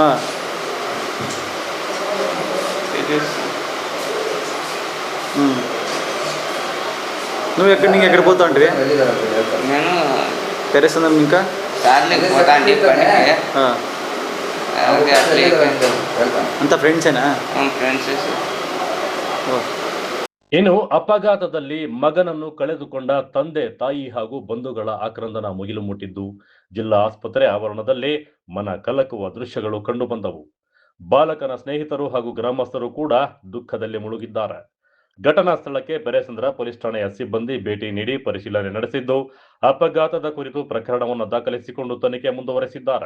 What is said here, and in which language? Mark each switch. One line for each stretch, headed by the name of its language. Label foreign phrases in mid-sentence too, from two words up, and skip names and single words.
Telugu: నువ్వు ఎక్కడికి పోతా అంటే? నేను తెరేసందం ఇంకా సార్లకి పోతా అంటే పనికి. అంతా ఫ్రెండ్సేనా? ఫ్రెండ్స్.
Kannada: ಇನ್ನು ಅಪಘಾತದಲ್ಲಿ ಮಗನನ್ನು ಕಳೆದುಕೊಂಡ ತಂದೆ ತಾಯಿ ಹಾಗೂ ಬಂಧುಗಳ ಆಕ್ರಂದನ ಮುಗಿಲು ಮುಟ್ಟಿದ್ದು ಜಿಲ್ಲಾ ಆಸ್ಪತ್ರೆ ಆವರಣದಲ್ಲಿ ಮನ ಕಲಕುವ ದೃಶ್ಯಗಳು ಕಂಡುಬಂದವು. ಬಾಲಕನ ಸ್ನೇಹಿತರು ಹಾಗೂ ಗ್ರಾಮಸ್ಥರು ಕೂಡ ದುಃಖದಲ್ಲಿ ಮುಳುಗಿದ್ದಾರೆ. ಘಟನಾ ಸ್ಥಳಕ್ಕೆ ಬೆರೆಸಂದ್ರ ಪೊಲೀಸ್ ಠಾಣೆಯ ಸಿಬ್ಬಂದಿ ಭೇಟಿ ನೀಡಿ ಪರಿಶೀಲನೆ ನಡೆಸಿದ್ದು ಅಪಘಾತದ ಕುರಿತು ಪ್ರಕರಣವನ್ನು ದಾಖಲಿಸಿಕೊಂಡು ತನಿಖೆ ಮುಂದುವರೆಸಿದ್ದಾರೆ.